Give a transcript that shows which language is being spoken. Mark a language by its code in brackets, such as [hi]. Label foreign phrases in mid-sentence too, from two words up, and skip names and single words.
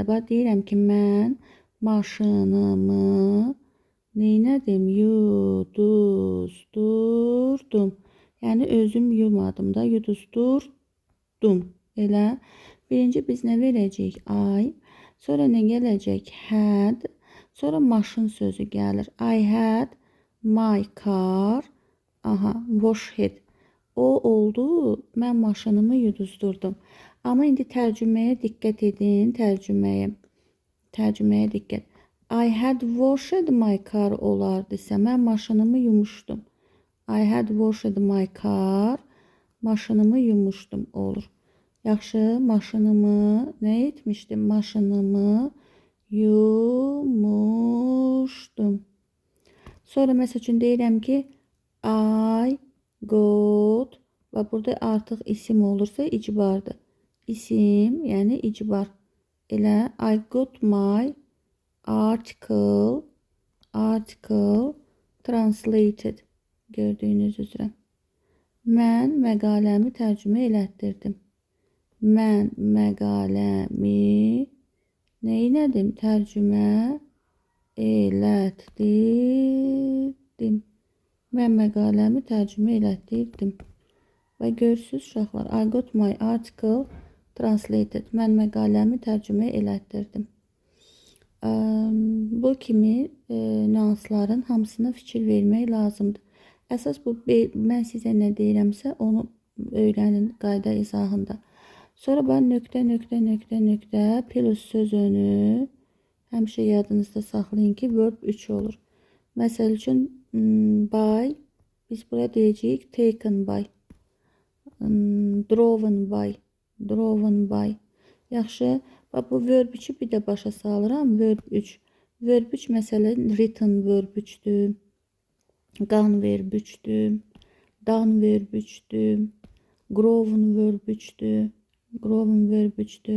[az] Bax, deyirəm ki, mən maşınımı neynədim? Yuduzdurdum. Yəni, özüm yumadım da, yuduzdurdum. Elə. Birinci biz nə verəcəyik? I. Sonra nə gələcək? Had. Sonra maşın sözü gəlir. [en] I had my car. Washed. [az] O oldu, mən maşınımı yuduzdurdum. Amma indi tərcüməyə diqqət edin, Tərcüməyə diqqət. [en] I had washed my car [az] olardısa, mən maşınımı yumuşdum. [en] I had washed my car. [az] Maşınımı yumuşdum olur. Yaxşı, maşınımı nə etmişdim? Maşınımı yumuşdum. Sonra məsəl üçün deyirəm ki, [en] I got [az] və burada artıq isim olursa icbardır. İsim, yəni icbar. [en] Elə I got my article translated. [az] Gördüyünüz üzrə. Mən məqaləmi tərcümə elətdirdim. Mən məqaləmi neylədim? Tərcümə elətdirdim. Mən məqaləmi tərcümə elətdirdim. Və görürsünüz uşaqlar, [en] I got my article translated. [az] Mən məqaləmi tərcümə elətdirdim. Bu kimi nüansların hamısına fikir vermək lazımdır. Əsas bu, mən sizə nə deyirəmsə, onu öyrənin qayda izahında. Sonra ben nöqtə plus sözünü həmişə yadınızda saxlayın ki, verb 3 olur. Məsəl üçün, by, biz buraya deyəcəyik [en] taken by, driven by. [az] Yaxşı, bu verb 3'ü bir də başa salıram, verb 3. Verb 3 məsələn, written verb 3'dür. Gone verb 3'dür. Done verb 3'dür. Grown verb 3'dür. Grown verb 3'dür.